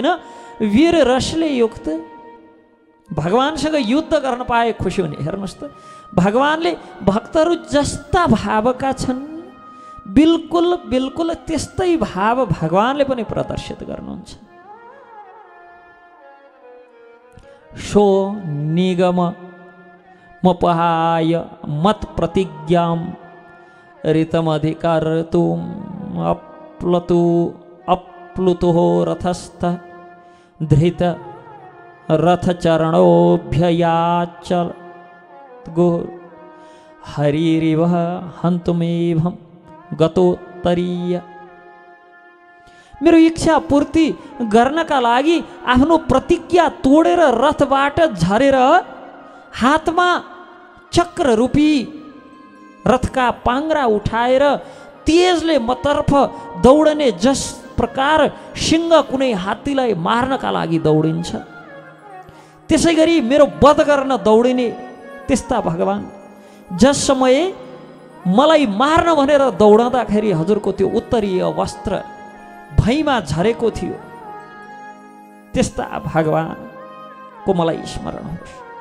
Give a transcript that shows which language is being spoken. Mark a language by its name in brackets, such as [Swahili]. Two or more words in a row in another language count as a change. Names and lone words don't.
[Nepali] वीर रसले युक्त भगवानसँग युद्ध गर्न पाए खुसी हुने। हेर्नुहोस् त, भगवानले भक्तहरू जस्ता भावका छन् बिल्कुल बिल्कुल त्यस्तै भाव भगवानले पनि प्रदर्शित गर्नुहुन्छ। [Sanskrit] सो निगम मपहाय मत प्रतिज्ञाम ऋतमधिकर्तुम अप्लुतो रथस्थ धृत रथचरणोभ्ययाचल गो हरिरिव हन्तुमेभं गतोत्तरीय। [Nepali] मेरो इच्छा पूर्ति गर्नका लागि आफ्नो प्रतिज्ञा तोडेर रथबाट झरेर हातमा चक्र रूपी रथका पाङ्ग्रा उठाएर तेजले मतर्फ दौडने, जस प्रकार सिंह कुनै हात्तीलाई मार्नका लागि दौडिन्छ त्यसै गरी मेरो वध गर्न दौडिने त्यस्ता भगवान, जस समय मलाई मार्न भनेर दौडँदाखेरि हजुरको त्यो उत्तरीय वस्त्र भैमा झरेको थियो, त्यस्ता भगवानको मलाई स्मरण होस्।